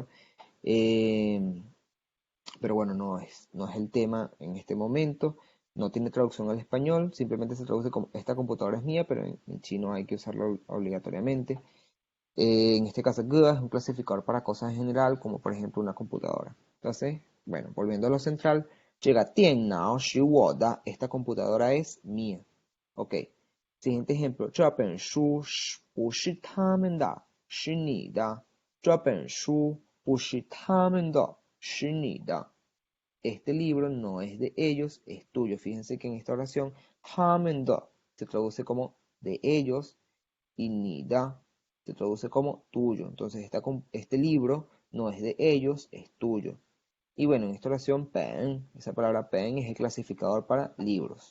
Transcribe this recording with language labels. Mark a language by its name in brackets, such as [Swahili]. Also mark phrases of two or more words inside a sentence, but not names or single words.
[Spanish] eh, pero bueno, no es el tema en este momento. No tiene traducción al español, simplemente se traduce como esta computadora es mía, pero en chino hay que usarlo obligatoriamente. En este caso, GUA es un clasificador para cosas en general, como por ejemplo una computadora. Entonces, bueno, volviendo a lo central, llega [Chinese] 电脑是我的, [Spanish] esta computadora es mía. Ok, siguiente ejemplo, [Chinese] 这本书不是他们的，是你的。这本书不是他们的，是你的。 [Spanish] este libro no es de ellos, es tuyo. Fíjense que en esta oración, [Chinese] 他们的 [Spanish] se traduce como de ellos y [Chinese] 你的 [Spanish] se traduce como tuyo. Entonces, este libro no es de ellos, es tuyo. Y bueno, en esta oración, pen, esa palabra pen es el clasificador para libros.